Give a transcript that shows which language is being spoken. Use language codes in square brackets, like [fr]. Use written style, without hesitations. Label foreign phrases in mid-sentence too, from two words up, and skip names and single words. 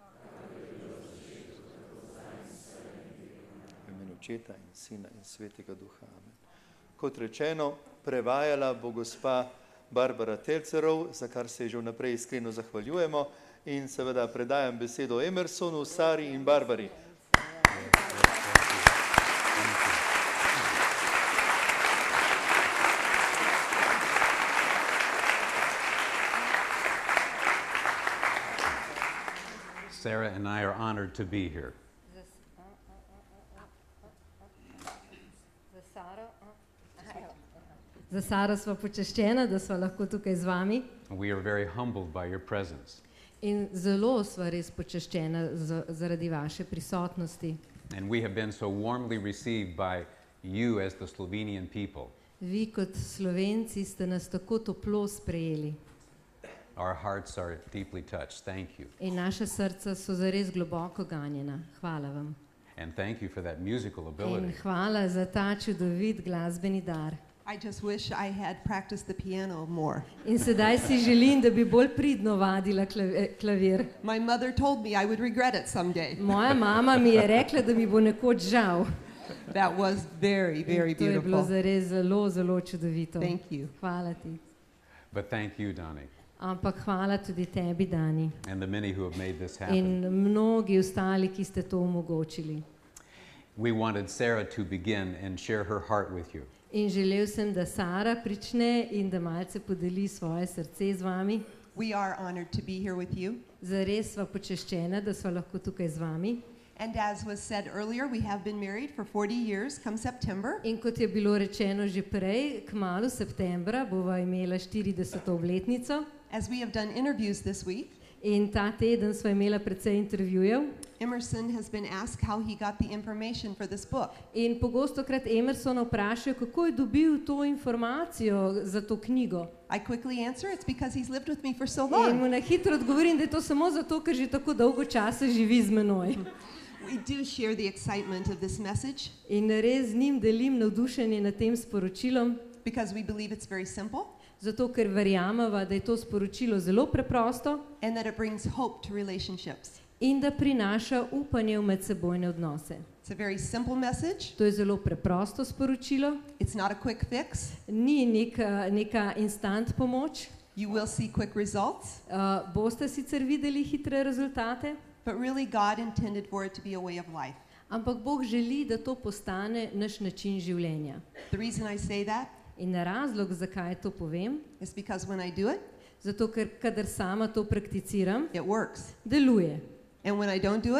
[sl] V imenu Očeta in Sina in Svetega Duha. Amen. Kot rečeno, prevajala bo gospa Barbara Telcerov, za kar se že vnaprej iskreno zahvaljujemo, in seveda predajam besedo Emersonu, Sari in Barbari. [en] Sarah and I are honored to be here. [sl] Za Saro sva počaščena, da sva lahko tukaj z vami. [en] We are very humbled by your presence. [sl] In zelo sva res počaščena zaradi vaše prisotnosti. [en] And we have been so warmly received by you as the Slovenian people. [sl] Vi kot Slovenci ste nas tako toplo sprejeli. [en] Our hearts are deeply touched. Thank you. [sl] In naša srca so zares globoko ganjena. Hvala vam. [en] And thank you for that musical [sl] In [en] ability. [sl] hvala za ta čudovit glasbeni dar. [en] I just wish I had practiced the piano more. [sl] In sedaj si želim, da bi bolj pridno vadila klavir. [en] My mother told me I would regret it someday. [sl] Moja mama mi je rekla, da mi bo nekoč žal. [en] That was very, very [sl] In to je bilo [en] beautiful. [sl] zares zelo, zelo čudovito. [en] Thank you. [sl] Hvala ti. [en] But thank you, Donnie, [sl] Ampak hvala tudi tebi, Dani. [en] and the many who have made this happen. [sl] In mnogi ostali, ki ste to omogočili. [en] We wanted Sarah to begin and share her heart with you. [sl] In želel sem, da Sara prične in da malce podeli svoje srce z vami. [en] We are honored to be here with you. [sl] Zares sva počaščena, da sva lahko tukaj z vami. [en] And as was said earlier, we have been married for 40 years come September. [sl] In kot je bilo rečeno že prej, kmalu septembra bova imela 40. obletnico. [en] As we have done interviews this week, [sl] In ta teden sva imela precej intervjujev. [en] Emerson has been asked how he got the information for this book. [sl] In pogostokrat Emersona vprašajo, kako je dobil to informacijo za to knjigo. [en] I quickly answer, it's because he's lived with me for so [sl] In mu [en] long. [sl] na hitro odgovorim, da je to samo zato, ker že tako dolgo časa živi z menoj. [en] We do share the excitement of this message [sl] In res z njim delim navdušenje nad tem sporočilom, [en] because we believe it's very simple [sl] zato ker verjameva, da je to sporočilo zelo preprosto [en] and that it brings hope to relationships. [sl] in da prinaša upanje v medsebojne odnose. [en] It's a very simple message. [sl] To je zelo preprosto sporočilo, [en] It's not a quick fix. [sl] ni neka instant pomoč. [en] You will see quick results, [sl] Boste sicer videli hitre rezultate, [en] but really God intended for it to be a way of life. [sl] ampak Bog želi, da to postane naš način življenja. [en] The reason I say that [sl] In razlog, zakaj to povem, [en] is because when I do it, [sl] zato ker kadar sama to prakticiram, [en] it works. [sl] deluje. [en] And when I don't do it,